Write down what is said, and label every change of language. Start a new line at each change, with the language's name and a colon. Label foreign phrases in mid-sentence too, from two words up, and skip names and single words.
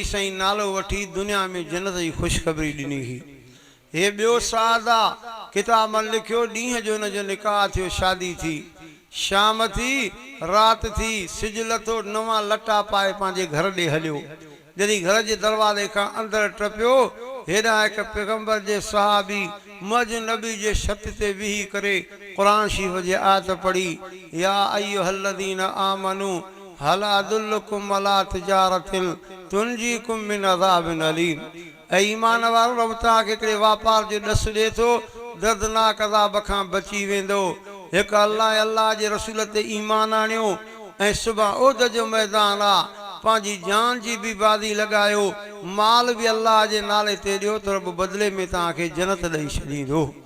Sindhi: साईं नालो वठी दुनिया में जन्नत जी ख़ुशख़बरी ॾिनी हुई हे ॿियो साद आहे किताब में लिखियो ॾींहं जो हिन जो निकाह थियो शादी थी शाम थी राति थी सिज लथो नवां लटा पाए पंहिंजे घर ॾे हलियो जॾहिं घर जे दरवाज़े खां अंदरि टपियो हेॾा हिकु पैगंबर जे सहाबी मज नबी जे छत ते वेही करे क़ुरान शरीफ़ जे आयत पढ़ी
Arabic: يا أيها الذين آمنوا هل أدلكم على تجارة تنجيكم من عذاب أليم
Sindhi: ऐं ईमान वारो रब तव्हांखे हिकिड़े वापार जो ॾसु ॾिए थो दर्दनाक अज़ाब खां बची वेंदो हिकु अल्लाह जे रसूल ते ईमान आणियो ऐं सुभाणे उहद जो मैदान आहे पंहिंजी जान जी बि बाज़ी लॻायो माल बि अल्लाह जे नाले ते ॾियो त रब बदिले में तव्हांखे जन्नत ॾेई छॾींदो